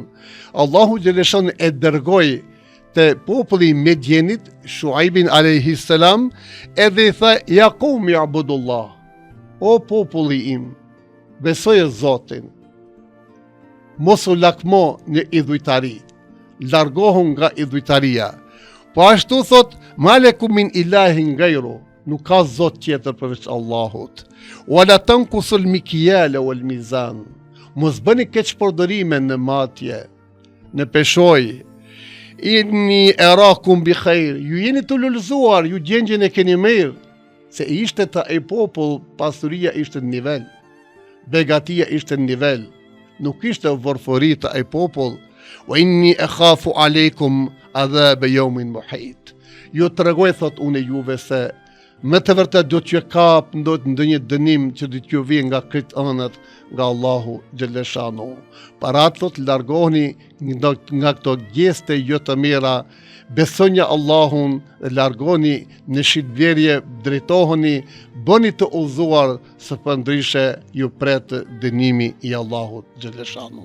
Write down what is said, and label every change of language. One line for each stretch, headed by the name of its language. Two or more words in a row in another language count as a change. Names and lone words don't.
Albanian: Allahu Gjeleshanu e dërgoi të populli Medjenit, Shuaibin
Arabic: عليه السلام,
Albanian: edhe i tha,
Arabic: يا قوم اعبدوا الله,
Albanian: o populli im, besoj Zotin, mos u lakmo në idhujtari, largohun nga idhujtaria. Po ashtu thot,
Arabic: ما لكم من إله غيره,
Albanian: nuk ka zot tjetër përveç Allahut.
Arabic: ولا تنقصوا المكيال والميزان,
Albanian: mos bëni keqpërdorime në matje, në peshoj.
Arabic: إني أراكم بخير,
Albanian: ju jeni të lullzuar, ju gjendjen e keni mirë, se ishte të e popull, pasuria ishte në nivel, begatia ishte në nivel, nuk ishte vorfori të e popull.
Arabic: وإني أخاف عليكم عذاب يوم محيط.
Albanian: Ju tregoj thot unë juve se me të vërtet do t'ju kap ndonjë dënim që do t'ju vijë nga këtë anët nga Allahu Gjeleshanu. Para thot largohuni nga këto gjeste jo të mira, besoni Allahun, largoni në shitblerje, drejtohuni, bëni të udhëzuar, së përndryshe ju pret dënimi i Allahut Gjeleshanu.